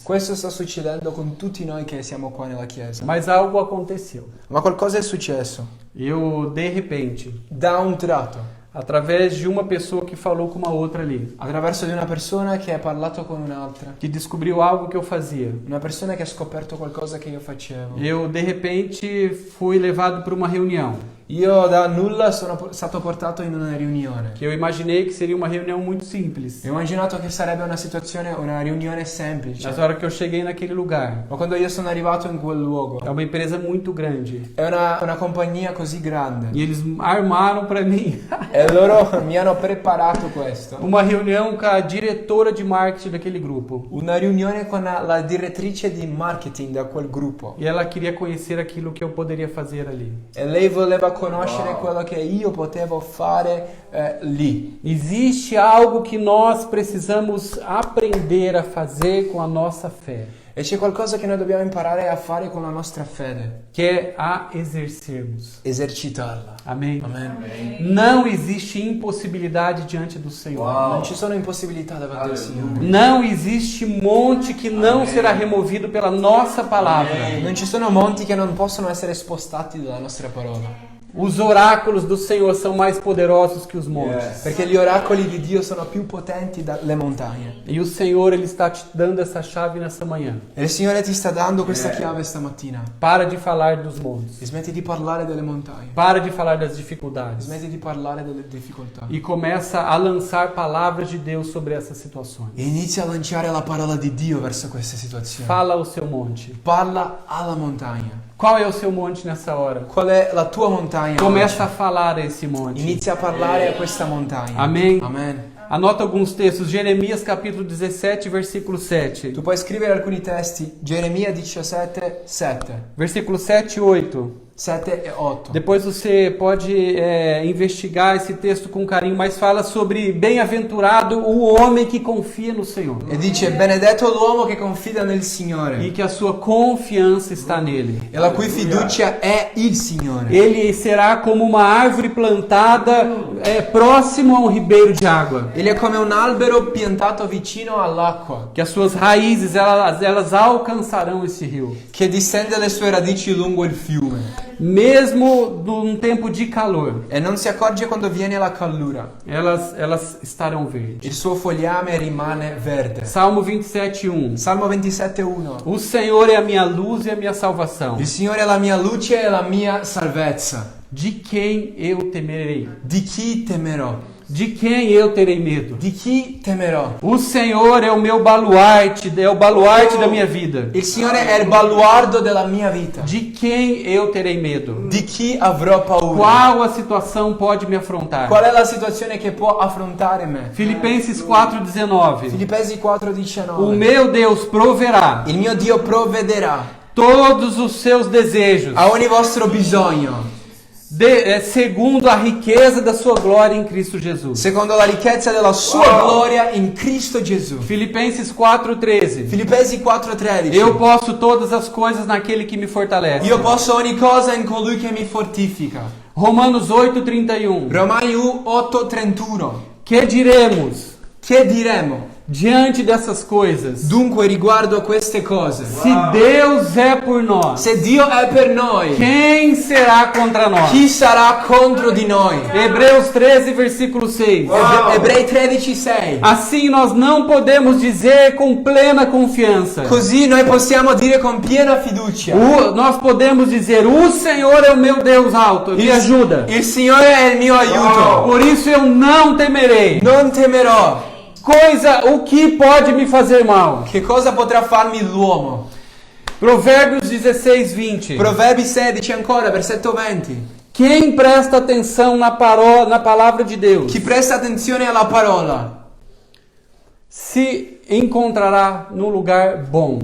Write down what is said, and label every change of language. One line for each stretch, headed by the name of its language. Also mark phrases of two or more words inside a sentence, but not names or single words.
Italian: Questo sta succedendo con tutti noi che siamo qua nella chiesa.
Portuguese: Mas algo aconteceu.
Italian: Ma qualcosa è successo.
Portuguese: Eu, de repente,
Italian: Da un tratto.
Portuguese: através de uma pessoa que falou com uma outra ali,
Italian: Attraverso di una persona che ha parlato con un'altra.
Portuguese: que descobriu algo que eu fazia.
Italian: Una persona che ha scoperto qualcosa che io facevo.
Portuguese: Eu, de repente, fui levado para uma reunião.
Italian: Io da nulla sono stato portato in una riunione.
Portuguese: Que eu imaginei que seria uma reunião muito simples.
Italian: E ho immaginato che sarebbe una situazione, una riunione semplice.
Portuguese: Mas na hora que eu cheguei naquele lugar,
Italian: Ma quando io sono arrivato in quel luogo,
Portuguese: é uma empresa muito grande.
Italian: è una compagnia così grande.
Portuguese: E eles armaram para mim
Italian: E loro mi hanno preparato questo.
Portuguese: uma reunião com a diretora de marketing daquele grupo.
Italian: Una riunione con la direttrice di marketing da quel gruppo.
Portuguese: E ela queria conhecer aquilo que eu poderia fazer ali.
Italian: E lei voleva conoscere quello che io potevo fare lì.
Portuguese: Existe algo que nós precisamos aprender a fazer com a nossa fé,
Italian: E c'è qualcosa che noi dobbiamo imparare a fare con la nostra fede,
Portuguese: que é a exercermos.
Italian: esercitarla.
Portuguese: Amém?
Italian: Amen.
Portuguese: Não existe impossibilidade diante do Senhor.
Italian: Non ci sono impossibilità davanti al Signore.
Portuguese: Não existe monte que não será removido pela nossa palavra.
Italian: Non ci sono monti che non possono essere spostati dalla nostra parola.
Portuguese: Os oráculos do Senhor são mais poderosos que os montes.
Italian: Perché gli oracoli di Dio sono più potenti delle montagne.
Portuguese: E o Senhor, Ele está te dando essa chave nessa manhã.
Italian: E il Signore ti sta dando questa chiave stamattina.
Portuguese: Para de falar dos montes.
Italian: E smetti di parlare delle montagne.
Portuguese: Para de falar das dificuldades.
Italian: Smetti di parlare delle difficoltà.
Portuguese: E começa a lançar palavras de Deus sobre essas situações.
Italian: E inizia a lanciare la parola di Dio verso queste situazioni.
Portuguese: Fala ao seu monte.
Italian: Parla alla montagna.
Portuguese: Qual é o seu monte nessa hora?
Italian: Qual è la tua montagna?
Portuguese: Começa a
Italian: oggi?
Portuguese: falar a esse monte.
Italian: Inizia a parlare a questa montagna.
Portuguese: Amém?
Italian: Amen.
Portuguese: Anota alguns textos. Jeremias capítulo 17, versículo 7.
Italian: Tu puoi scrivere alcuni testi. Geremia 17, 7.
Portuguese: Versículo 7 e 8.
Italian: 7 e 8.
Portuguese: Depois você pode investigar esse texto com carinho, mas fala sobre bem-aventurado o homem que confia no Senhor.
Italian: E dice: benedetto l'uomo che confida nel Signore
Portuguese: E que a sua confianza está nele.
Italian: e la cui fiducia è il Signore.
Portuguese: Ele será como uma árvore plantada próximo a um ribeiro de água.
Italian: Egli è come un albero piantato vicino all'acqua,
Portuguese: Que as suas raízes elas alcançarão esse rio.
Italian: che distende le sue radici lungo il fiume
Portuguese: Mesmo num tempo de calor,
Italian: e non si accorge quando viene la callura.
Portuguese: elas estarão verdes.
Italian: Il suo fogliame rimane verde.
Portuguese: Salmo 27:1.
Italian: Salmo 27:1.
Portuguese: O Senhor é a minha luz e a minha salvação.
Italian: Il Signore è la mia luce e la mia salvezza.
Portuguese: De quem eu temerei?
Italian: Di chi temerò?
Portuguese: De quem eu terei medo?
Italian: Di chi temerò?
Portuguese: O Senhor é o meu baluarte, é o baluarte da minha vida.
Italian: Il Signore è il baluardo della mia vita.
Portuguese: De quem eu terei medo?
Italian: Di chi avrò paura?
Portuguese: Qual a situação pode me afrontar?
Italian: Qual è la situazione che può affrontare me?
Portuguese: Filipenses 4:19.
Italian: Filippesi
Portuguese: O
Italian: 4:19.
Portuguese: meu Deus proverá
Italian: Il mio Dio provvederà
Portuguese: todos os seus desejos,
Italian: a ogni vostro bisogno,
Portuguese: segundo a riqueza da sua glória em Cristo Jesus.
Italian: secondo la ricchezza della sua gloria in Cristo Gesù.
Portuguese: Filipenses 4:13.
Italian: Filippesi 4:13.
Portuguese: Eu posso todas as coisas naquele que me fortalece.
Italian: Io posso ogni cosa in colui che mi fortifica.
Portuguese: Romanos 8:31.
Italian: Romani 8:31.
Portuguese: Que diremos
Italian: Che diremo
Portuguese: diante dessas coisas?
Italian: dunque riguardo a queste cose?
Portuguese: Se Deus é por nós,
Italian: Se Dio è per noi,
Portuguese: quem será contra nós?
Italian: chi sarà contro di noi?
Portuguese: Hebreus 13, versículo 6.
Italian: Ebrei 13:6.
Portuguese: Assim nós não podemos dizer com plena confiança.
Italian: Così noi possiamo dire con piena fiducia:
Portuguese: Nós podemos dizer: o Senhor é o meu Deus alto, me ajuda.
Italian: il Signore è il mio aiuto.
Portuguese: Por isso eu não temerei.
Italian: Non temerò.
Portuguese: O que pode me fazer mal?
Italian: Che cosa potrà farmi l'uomo?
Portuguese: Provérbios 16:20.
Italian: Proverbi 16 ancora, versetto 20.
Portuguese: Quem presta atenção na palavra de Deus
Italian: Chi presta attenzione alla parola
Portuguese: se encontrará no lugar bom.